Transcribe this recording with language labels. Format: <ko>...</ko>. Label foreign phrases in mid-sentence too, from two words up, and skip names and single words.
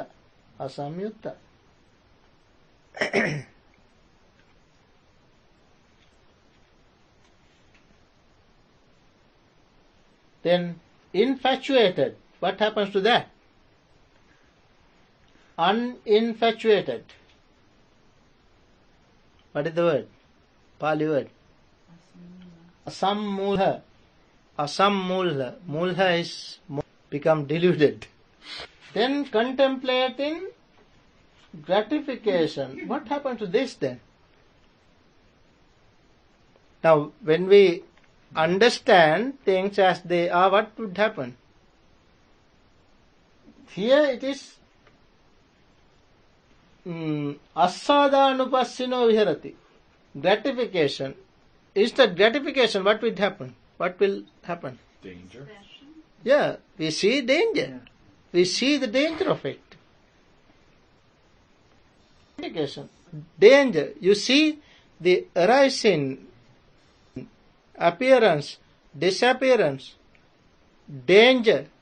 <en>Asamyutta. Then infatuated. What happens to that? Uninfatuated. What is the word? Pali word.</en> <pi>Asammulha. Asammulha.</pi> <en>Mulha is become deluded. Then contemplating gratification. What happened to this then? Now, when we understand things as they are, what would happen? Here it is</en> <pi>asadanupassino viharati.</pi> <en>Gratification. Is that gratification? What will happen? What will happen? Danger. Yeah, we see danger. Yeah. We see the danger of it. Gratification. Danger. You see the arising, appearance, disappearance, danger.</en>